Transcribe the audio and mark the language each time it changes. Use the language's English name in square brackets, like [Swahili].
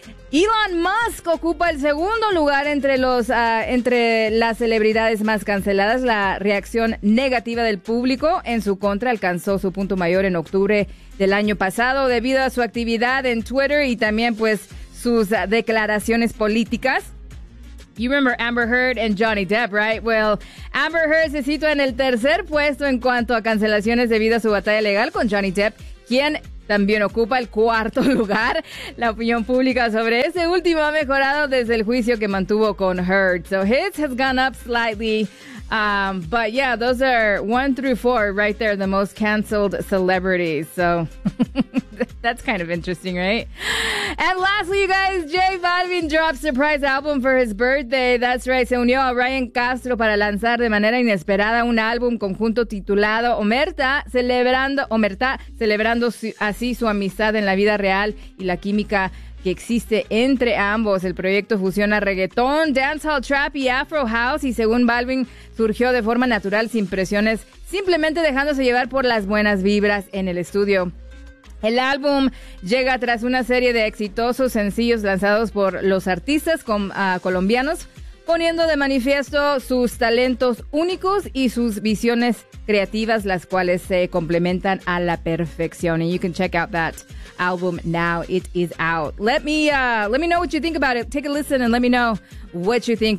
[Spanish] Elon Musk ocupa el segundo lugar entre las celebridades más canceladas. La reacción negativa del público en su contra alcanzó su punto mayor en octubre del año pasado debido a su actividad en Twitter y también pues sus declaraciones políticas. [English] You remember Amber Heard and Johnny Depp, right? [Spanish] Well, Amber Heard se sitúa en el tercer puesto en cuanto a cancelaciones debido a su batalla legal con Johnny Depp, quien también ocupa el cuarto lugar. La opinión pública sobre ese último ha mejorado desde el juicio que mantuvo con Heard. [English] So his has gone up slightly. But yeah, those are 1 through 4 right there, the most canceled celebrities. So that's kind of interesting, right? And lastly, you guys, J Balvin dropped a surprise album for his birthday. That's right. [Spanish] Se unió a Ryan Castro para lanzar de manera inesperada un álbum conjunto titulado Omerta, celebrando así su amistad en la vida real y la química que existe entre ambos. El proyecto fusiona reggaetón, dancehall, trap y afro house, y según Balvin, surgió de forma natural, sin presiones, simplemente dejándose llevar por las buenas vibras en el estudio. El álbum llega tras una serie de exitosos sencillos lanzados por los artistas colombianos, poniendo de manifiesto sus talentos únicos y sus visiones creativas, las cuales se complementan a la perfección. [English] And you can check out that album now. It is out. Let me know what you think about it. Take a listen and let me know what you think.